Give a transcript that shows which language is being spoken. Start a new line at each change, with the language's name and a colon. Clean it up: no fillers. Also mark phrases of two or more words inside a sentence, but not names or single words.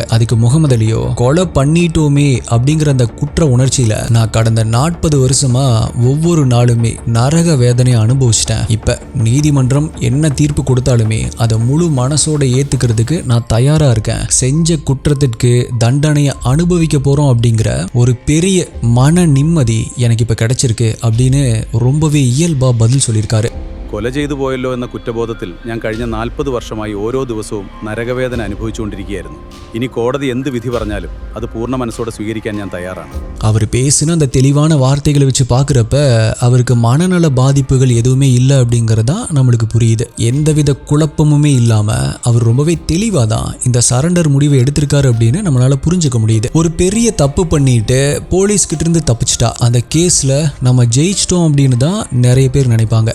Tamil: அதுக்கு முகமது அலியோ, கொலை பண்ணிட்டோமே அப்படிங்கிற அந்த குற்ற உணர்ச்சியில நான் கடந்த 40 வருஷமா ஒவ்வொரு நாளுமே நரக வேதனையை அனுபவிச்சிட்டேன். இப்ப நீதிமன்றம் என்ன தீர்ப்பு கொடுத்தாலுமே அதை முழு மனசோட ஏத்துக்கிறதுக்கு நான் தயாரா இருக்கேன். செஞ்ச குற்றத்திற்கு தண்டனையை அனுபவிக்க போறோம் அப்படிங்கிற ஒரு பெரிய மன நிம்மதி எனக்கு இப்ப கிடைச்சிருக்கு அப்படின்னு ரொம்பவே இயல்பா பதில் சொல்லியிருக்காரு.
Malayalam: കൊല ചെയ്തു പോയല്ലോ എന്ന കുറ്റബോധത്തിൽ ഞാൻ കഴിഞ്ഞ 40 വർഷമായി ഓരോ ദിവസവും നരകവേദന അനുഭവിച്ചുകൊണ്ടിരിക്കുകയായിരുന്നു. ഇനി കോടതി എന്ത് വിധി പറഞ്ഞാലും അത് പൂർണ്ണ മനസ്സോടെ സ്വീകരിക്കാൻ ഞാൻ തയ്യാറാണ്.
Tamil: அவர் பேசின அந்த தெளிவான வார்த்தைகளை வச்சு பார்க்குறப்ப அவருக்கு மனநல பாதிப்புகள் எதுவுமே இல்லை அப்படிங்கிறதா நம்மளுக்கு புரியுது. எந்தவித குழப்பமுமே இல்லாமல் அவர் ரொம்பவே தெளிவாக தான் இந்த சரண்டர் முடிவை எடுத்திருக்காரு அப்படின்னு நம்மளால புரிஞ்சுக்க முடியுது. ஒரு பெரிய தப்பு பண்ணிட்டு போலீஸ் கிட்ட இருந்து தப்பிச்சிட்டா அந்த கேஸில் நம்ம ஜெயிச்சிட்டோம் அப்படின்னு தான் நிறைய பேர் நினைப்பாங்க.